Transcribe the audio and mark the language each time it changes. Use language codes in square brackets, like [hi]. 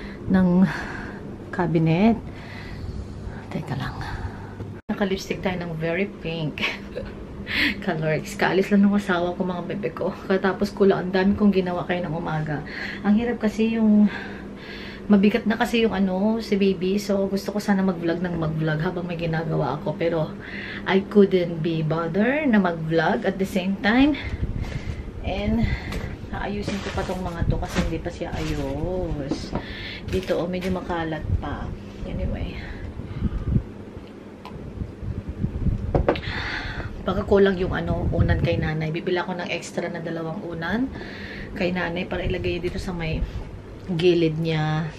[tl] Ng cabinet. Teka lang. Naka-lipstick tayo ng [en] very pink. Color. [tl] Kaalis lang ng asawa ko mga bebe ko. Katapos ko lang. Ang dami kong ginawa kayo ng umaga. Ang hirap kasi yung mabigat na kasi yung si baby. So, gusto ko sana mag-vlog habang may ginagawa ako. [en] Pero, I couldn't be bothered [tl] na mag-vlog [en] at the same time. [tl] And, naayusin ko pa tong mga to kasi hindi pa siya ayos. Dito, medyo makalat pa. [en] Anyway. [tl] Baka kulang yung unan kay nanay. Bibila ko ng extra na 2 unan kay nanay para ilagay dito sa may gilid niya.